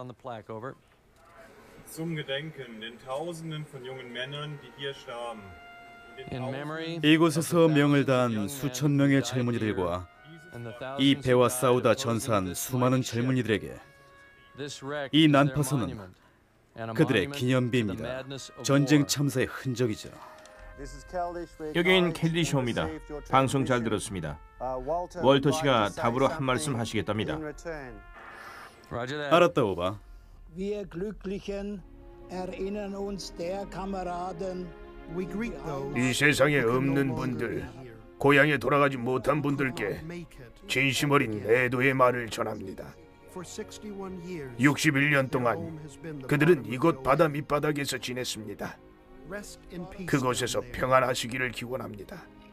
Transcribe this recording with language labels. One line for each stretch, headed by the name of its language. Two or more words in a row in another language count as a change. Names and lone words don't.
German: Zum Gedenken den Tausenden von jungen Männern, die hier starben.
Korean: 이곳에서 명을 다한 수천 명의 젊은이들과 이 배와 싸우다 전사한 수많은 젊은이들에게 이 난파선은 그들의 기념비입니다. 전쟁 참사의 흔적이죠. 여긴 캘디쇼입니다. 방송 잘 들었습니다. 월터 씨가 답으로 한 말씀 하시겠답니다. 알았다, 오바.
German: Wir Glücklichen erinnern uns der Kameraden.
Korean: 이 세상에 없는 분들, 고향에 돌아가지 못한 분들께 진심 어린 애도의 말을 전합니다. 61년 동안 그들은 이곳 바다 밑바닥에서 지냈습니다. 그곳에서 평안하시기를 기원합니다.